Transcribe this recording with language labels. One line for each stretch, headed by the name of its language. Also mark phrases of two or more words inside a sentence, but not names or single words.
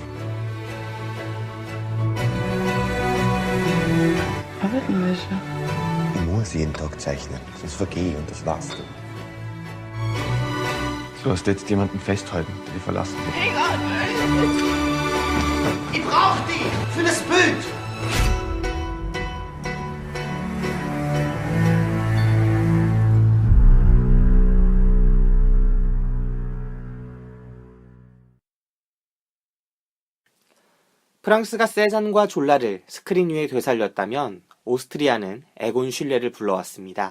German: Arbeiten wir schon. Ich muss jeden Tag zeichnen, sonst vergehe ich und das warst du. Du hast jetzt jemanden festhalten, der dich verlassen wird. Ich brauch die für das Bild.
Korean: 프랑스가 세잔과 졸라를 스크린 위에 되살렸다면 오스트리아는 에곤 슐레를 불러왔습니다.